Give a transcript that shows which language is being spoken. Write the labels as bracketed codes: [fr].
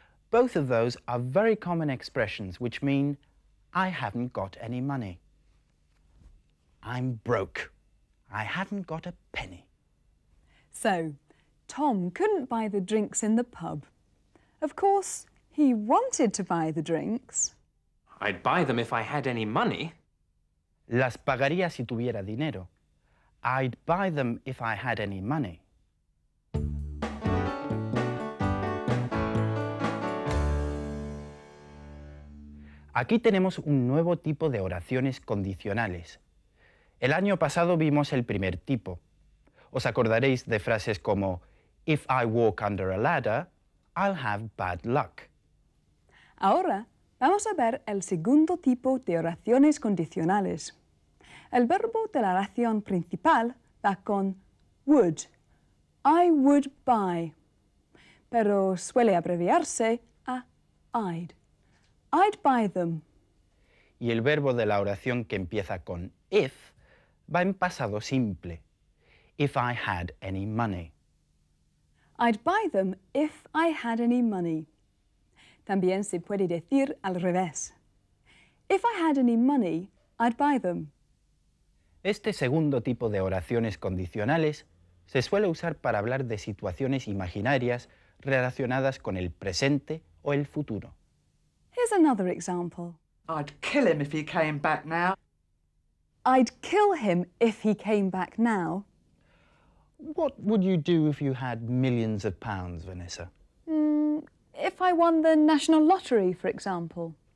[en] Both of those are very common expressions which mean I haven't got any money. I'm broke. I haven't got a penny. So, Tom couldn't buy the drinks in the pub. Of course, he wanted to buy the drinks. I'd buy them if I had any money. [es] Las pagaría si tuviera dinero. [en] I'd buy them if I had any money. [es] Aquí tenemos un nuevo tipo de oraciones condicionales. El año pasado vimos el primer tipo. Os acordaréis de frases como [en] If I walk under a ladder, I'll have bad luck. [es] Ahora vamos a ver el segundo tipo de oraciones condicionales. El verbo de la oración principal va con would. [en] I would buy. [es] Pero suele abreviarse a [en] I'd. I'd buy them. [es] Y el verbo de la oración que empieza con if va en pasado simple. [en] If I had any money. I'd buy them if I had any money. [es] También se puede decir al revés. [en] If I had any money, I'd buy them. [es] Este segundo tipo de oraciones condicionales se suele usar para hablar de situaciones imaginarias relacionadas con el presente o el futuro. [en] Here's another example. I'd kill him if he came back now. I'd kill him if he came back now. What would you do if you had millions of pounds, Vanessa? If I won the National Lottery, for example.